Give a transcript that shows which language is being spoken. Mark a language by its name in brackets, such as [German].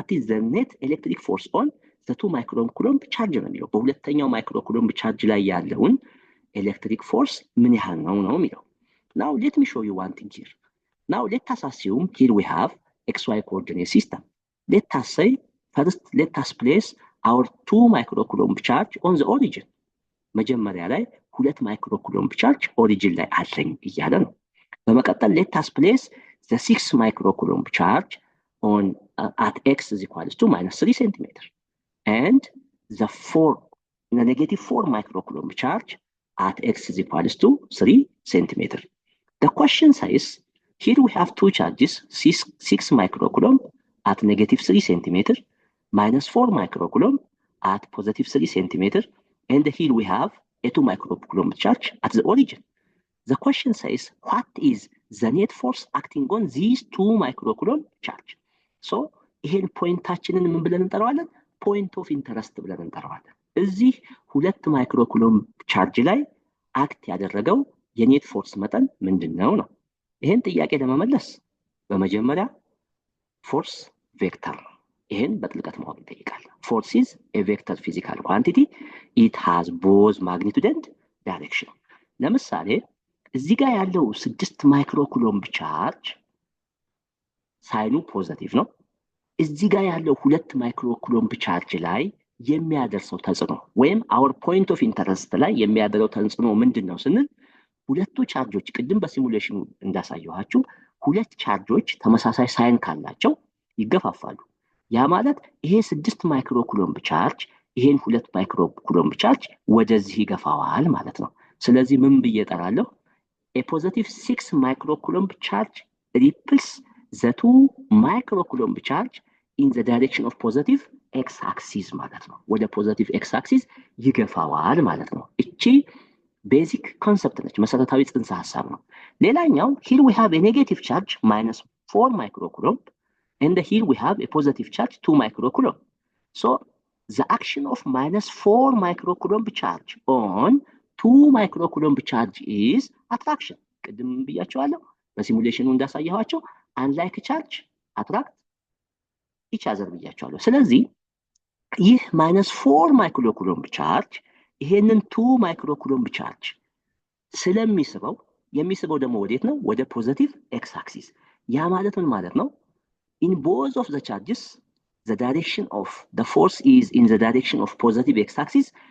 [English] the net electric force on the 2 [Amharic] ማይክሮኩሎምብ ቻርጅ ነው የሚለው። በሁለተኛው ማይክሮኩሎምብ ቻርጅ ላይ ያለውን ኤሌክትሪክ ፎርስ ምን ያህል ነው የሚለው። [English] now let me show you one thing here. now let us assume here we have xy coordinate system. let us say first let us place our 2 microcoulomb charge on the origin. [Amharic] መጀመሪያ ላይ 2 ማይክሮኩሎምብ ቻርጅ ኦሪጂን ላይ አለኝ እያለ ነው። በመቀጠል [English] let us place the 6 microcoulomb charge on at x is equals to -3 cm and the -4 microcoulomb charge at x is equals to 3 cm. The question says here we have two charges 6 microcoulomb at -3 cm -4 microcoulomb at +3 cm and here we have a 2 microcoulomb charge at the origin. The question says what is the net force acting on these 2 microcoulomb charge. [Amharic] So ይሄን ፖይንታችንን ምን ብለን እንጠራዋለን? ፖይንት ኦፍ ኢንተረስት ብለን እንጠራዋለን። እዚህ 2 ማይክሮኩሎምብ ቻርጅ ላይ አክት ያደረገው የኔት ፎርስ መጠን ምንድነው ነው? ይሄን ጥያቄ ለመመለስ በመጀመሪያ ፎርስ ቬክተር ይሄን በጥልቀት ማወቅ ይጠይቃል። ፎርስ [English] is a vector physical quantity. it has both magnitude and direction. [Amharic] ለምሳሌ እዚህ ጋር ያለው 6 ማይክሮኩሎምብ ቻርጅ ሳይኑ ፖዚቲቭ ነው። እዚህ ጋር ያለው 2 ማይክሮኩሎምብ ቻርጅ ላይ የሚያደርሰው ተጽዕኖ ወይም [English] our point of interest [Amharic] ላይ የሚያደርገው ተጽዕኖ ምንድነው ስንል ሁለቱ ቻርጆች ቅድም በሲሙሌሽኑ እንዳሳየኋችሁ ሁለት ቻርጆች ተመሳሳይ ሳይን ካላቸው ይገፋፋሉ። ያ ማለት ይሄ 6 ማይክሮኩሎምብ ቻርጅ ይሄን 2 ማይክሮኩሎምብ ቻርጅ ወደዚህ ይገፋዋል ማለት ነው። ስለዚህ ምን ብዬ እጠራለሁ? [English] a positive 6 microcoulomb charge repels the 2 microcoulomb charge in the direction of positive x-axis [Amharic] ማለት ነው። ወደ ፖዚቲቭ x-axis ይገፋዋል ማለት ነው። እቺ ቤዚክ ኮንሰፕት ነች፣ መሰረታዊ ጽንሰ ሐሳብ ነው። ሌላኛው [English] here we have a negative charge -4 microcoulomb and here we have a positive charge 2 microcoulomb. So the action of -4 microcoulomb charge on 2 microcoulomb charge is attraction. [Amharic] ቅድም ብያቸዋለሁ በሲሙሌሽኑ እንዳሳየኋቸው [English] unlike charge attract each other [Amharic] ብያቸዋለሁ። ስለዚህ ይህ -4 ማይክሮኩሎምብ ቻርጅ ይሄንን 2 ማይክሮኩሎምብ ቻርጅ ስለሚስበው የሚስበው ደግሞ ወዴት ነው? ወደ ፖዚቲቭ ኤክስ አክሲስ። ያ ማለት ምን ማለት ነው? [English] in both of the charges the direction of the force is in the direction of positive x axis.